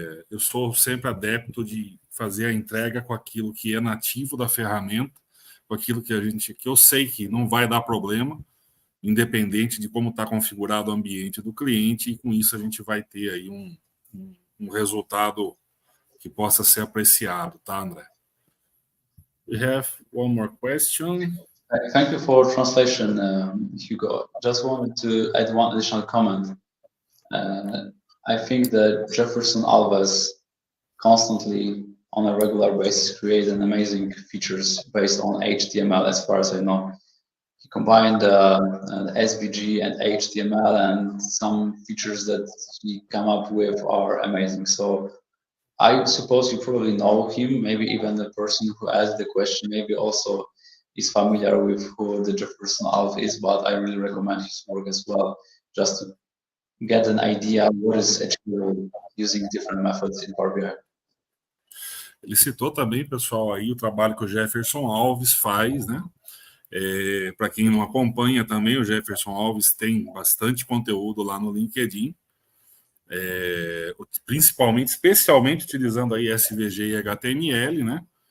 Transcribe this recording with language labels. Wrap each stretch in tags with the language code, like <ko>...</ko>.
<pt>Eu sou sempre adepto de fazer a entrega com aquilo que é nativo da ferramenta, com aquilo que eu sei que não vai dar problema, independente de como está configurado o ambiente do cliente, e com isso a gente vai ter aí um resultado que possa ser apreciado, tá, André?</pt> <en>We have one more question. Thank you for translation, Hugo. Just wanted to add one additional comment. I think that Jefferson Alves constantly, on a regular basis, creates amazing features based on HTML, as far as I know. He combined SVG and HTML, and some features that he come up with are amazing. So I suppose you probably know him, maybe even the person who asked the question, maybe also is familiar with who the Jefferson Alves is, but I really recommend his work as well, just to get an idea what is actually using different methods in Power BI.</en> <pt>Ele citou também, pessoal, aí o trabalho que o Jefferson Alves faz, né? Para quem não acompanha também, o Jefferson Alves tem bastante conteúdo lá no LinkedIn, principalmente, especialmente utilizando aí SVG e HTML, né?</pt>